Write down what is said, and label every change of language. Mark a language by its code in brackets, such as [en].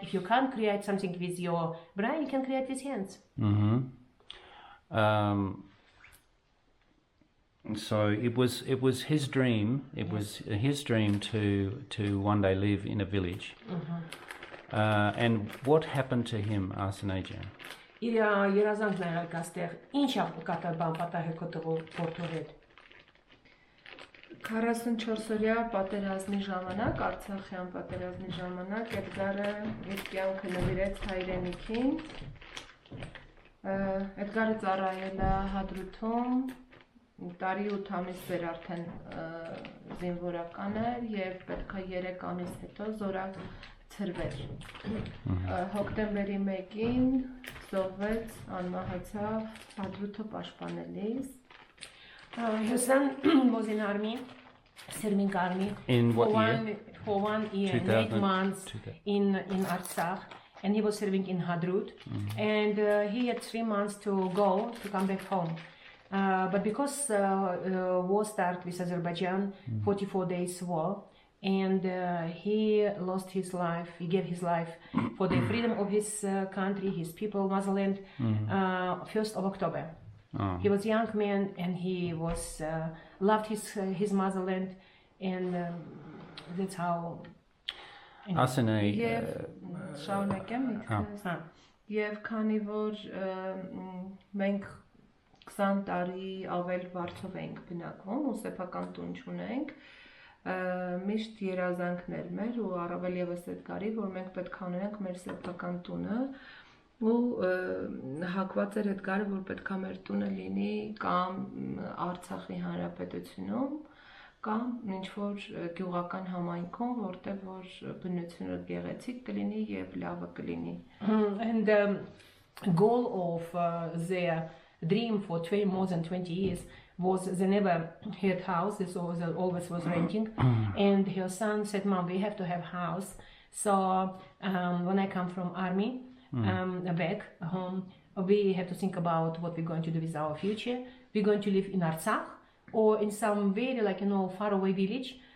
[en] If you can't create something with your brain, you can create with hands. So it was his dream. It was his dream to one day live in a village. And what happened to him, Arsine jan? [hy] Իր երազանքն է այստեղ ինչ է կատարել բան պատահել կոթողի հետ։ 44-օրյա պատերազմի ժամանակ, Արցախյան պատերազմի ժամանակ Էդգարը իր կյանքը նվիրեց հայրենիքին։ Էդգարը ծառայել է Հադրութում, տարի 8 ամիս էր արդեն զինվորական էր եւ պետք է 3 ամիս հետո զորացրվեր։ Հոկտեմբերի 1-ին զոհվեց, անմահացավ Հադրութը պաշտպանելիս։ [en] His son was in army, serving army. In what year? For 1 year and 8 months in Artsakh, and he was serving in Hadrut, and he had 3 months to come back home. But because war started with Azerbaijan, 44 days war, and he lost his life. He gave his life for the freedom of his country, his people, motherland, 1st of October. He was a young man, and he was loved his motherland, and that's how. Arsine. [hy] Շարունակեմ ինքը։ Եվ քանի որ մենք 20 տարի ավել վարձով ենք բնակվում ու սեփական տուն չունենք, միշտ երազանքներ մեր ու առավել եւս Էդգարի, որ մենք պետք է ունենանք մեր սեփական տունը ու հակված էր Էդգարը, որ պետք է մեր տունը լինի կամ Արցախի հանրապետությունում կամ ինչ-որ գյուղական համայնքում, որտեղ որ բնությունը գեղեցիկ կլինի եւ լավը կլինի։ [en] And the goal of their dream for more than 20 years was they never had house, they always was renting, and her son said, Mom, we have to have house. So when I come from army back home, we have to think about what we're going to do with our future. We're going to live in Artsakh or in some very far away village